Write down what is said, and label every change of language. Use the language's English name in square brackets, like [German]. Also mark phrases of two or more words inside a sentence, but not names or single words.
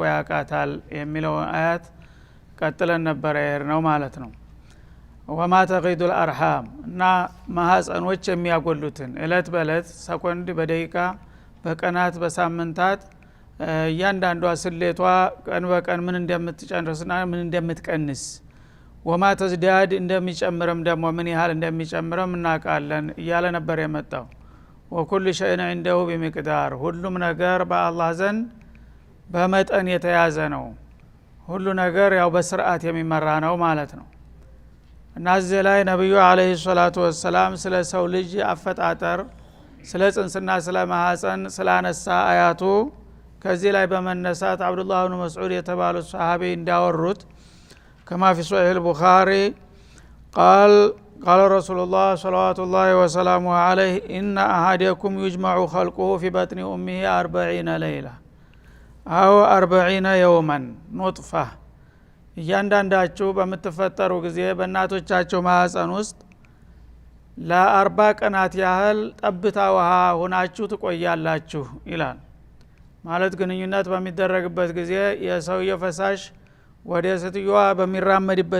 [Amharic] ያውቃታል የሚለው አያት ቀጥለን ነበር ነው ማለት ነው። [Arabic] وما تغيض الأرحام [Amharic] እና ማህፀኖች የሚያጎሉትን እለት በእለት ሰኮንድ በደቂቃ በቀናት በሳምንታት እያንዳንዷ ስሌቷ ቀን በቀን ምን እንደምትጨርስና ምን እንደምትቀንስ [Arabic] وما تزداد [Amharic] እንደሚጨምርም ደግሞ ምን ያህል እንደሚጨምርም እናውቃለን እያለ ነበር የመጣው። [Arabic] وكل شيء عنده بمقدار [Amharic] ሁሉም ነገር በአላህ ዘንድ በመጠን የተያዘ ነው። ሁሉ ነገር ያው በስርዓት የሚመራ ነው ማለት ነው። እና እዚህ ላይ ነብዩ [Arabic] عليه الصلاة والسلام [Amharic] ስለ ሰው ልጅ አፈጣጠር ስለ ጽንስና ስለ ማህፀን ስላነሳ አያቱ ከዚህ ላይ በመነሳት አብዱላህ ኢብኑ መስዑድ የተባሉት ሰሃቢ እንዳወሩት [Arabic] كما في صحيح البخاري قال رسول الله صلوات الله وسلامه عليه إن أحدكم يجمع خلقه في بطن أمه 40 ليلة أو 40 يوما نطفة [Amharic] እያንዳንዳችሁ በመተፈጠሩ ጊዜ በእናቶቻችሁ ማህፀን ውስጥ ለ40 ቀናት ያህል ጠብታ ውሃ ሆናችሁ ትቆያላችሁ ይላል። ማለት ግንኙነት በሚደረግበት ጊዜ የሰውየው ፈሳሽ ወደ ሴትዮዋ በሚራመድበት